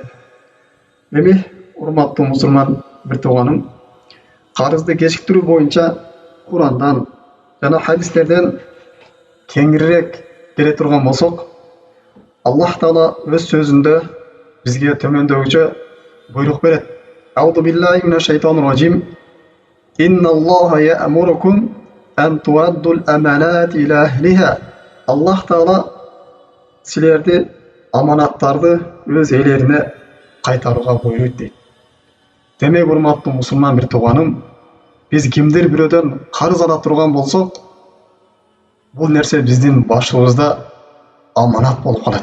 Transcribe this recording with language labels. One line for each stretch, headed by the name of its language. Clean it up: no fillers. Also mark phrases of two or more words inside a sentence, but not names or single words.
Kyrgyz: Эми, урматтуу мусулман бир тууганым, карызды кечиктирүү боюнча Курандан жана хадистерден кеңирээк бере турган болсок, Аллах Таала өз сөзүндө бизге төмөндөгүчө буйрук берет.
Arabic: أعوذ بالله من الشيطان الرجيم إن الله يأمركم أن تؤدوا الأمانات إلى أهلها.
Kyrgyz: Аллах Таала силерди аманаттарды өз ээлерине кайтарууга буйруйт дейт. Демек, урматтуу мусулман бир тууганым, биз кимдир бирөөдөн карыз ала турган болсок, бул нерсе биздин башыбызда аманат болуп калат.